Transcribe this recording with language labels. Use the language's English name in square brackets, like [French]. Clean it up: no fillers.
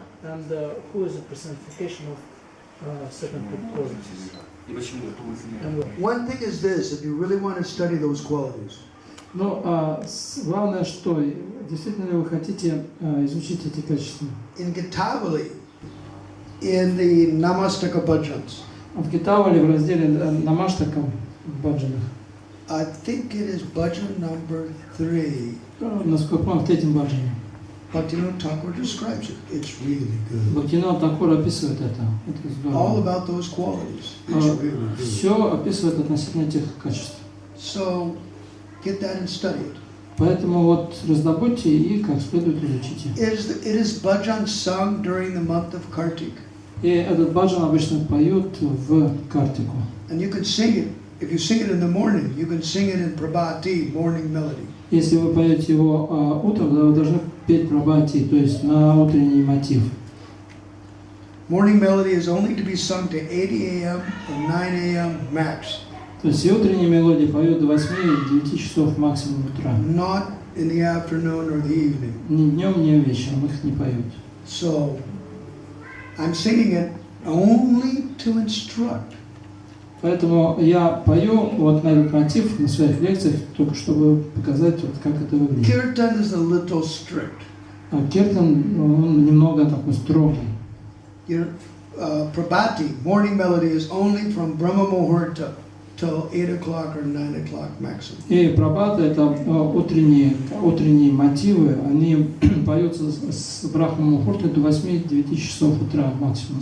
[English] And who is a personification of second two qualities? And One thing is this, if you really want to study those qualities, [Russian] но главное, что действительно ли вы хотите изучить эти качества? [English] in Gitavali, in the Namastaka Bhajans, [Russian] В Гитавале в разделе Намаштакам в баджанах, [English] I think it is bhajan number 3, [Russian] насколько помню, в третьем баджане, [English] Bhaktivinoda Thakur describes it. It's really good. [Russian] Бхактивинода Тхакур описывает это. Это [English] All [Russian] здорово. [English] about those qualities. It's really good. [Russian] Все описывает относительно этих качеств. [English] So, get that and study it. [Russian] Поэтому вот раздобудьте и как следует изучите. [English] It is bhajan sung during the month of Kartik. [Russian] И этот баджан обычно поют в Картику. [English] And you can sing it. If you sing it in the morning, you can sing it in Prabhati, morning melody. [Russian] Если вы поете его утром, то вы должны петь прабхати, то есть на утренний мотив. [English] Morning melody is only to be sung to 8 a.m. or 9 a.m. max. [Russian] То есть и утренние мелодии поют до 8-9 часов максимум утра. [English] Not in the afternoon or the evening. [Russian] Ни днем, ни вечером их не поют. [English] So, I'm singing it only to instruct. [Russian] Поэтому я пою вот на этот мотив на своих лекциях, только чтобы показать, вот, как это выглядит. [English] Kirtan is a little strict. [Russian] А Киртан, он немного такой строгий. [English] Prabhati, morning melody, is only from Brahma Muhurta till 8 o'clock or 9 o'clock maximum. [Russian] И прабхата — это утренние мотивы, они поются с Брахма Мухурты до 8-9 часов утра максимум.